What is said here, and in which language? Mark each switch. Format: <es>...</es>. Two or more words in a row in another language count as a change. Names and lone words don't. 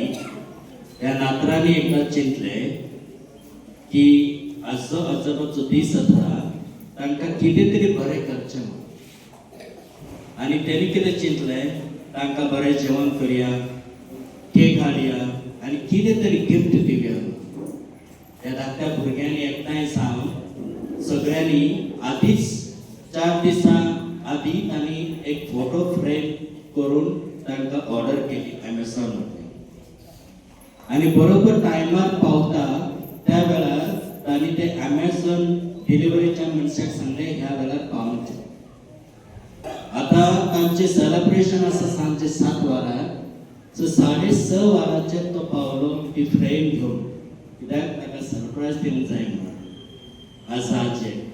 <kok>ह्या नातरांनी एकदां चिंतले की आजो आजोबाचो दीस जाता, तांकां कितें तरी बरें करचें म्हणून. आनी तेणी कितें चिंतलें, तांकां बरें जेवण करया, केक हाडया आनी कितें तरी गिफ्ट दिवया. त्या धाकट्या भुरग्यांनी एकठांय सावन सगळ्यांनी आधीच 4 दिसा आधी त्यांनी एक</kok> <en>photo frame</en> <kok>करून तांकां ऑर्डर केली Amazon मध्ये आणि बरोबर टायमार पावता त्या वेळार तांणी ते Amazon डिलिव्हरीच्या मनशाक सांगले ह्या वेळार पावचे. आता तांचे सेलिब्रेशन आसा सांजे 7 वरां, सो 6:30 वरांचेर तो पावलो ती फ्रेम घेवन, कित्याक ताका सरप्रायज दिवंक जाय म्हणून आसाचे.</kok>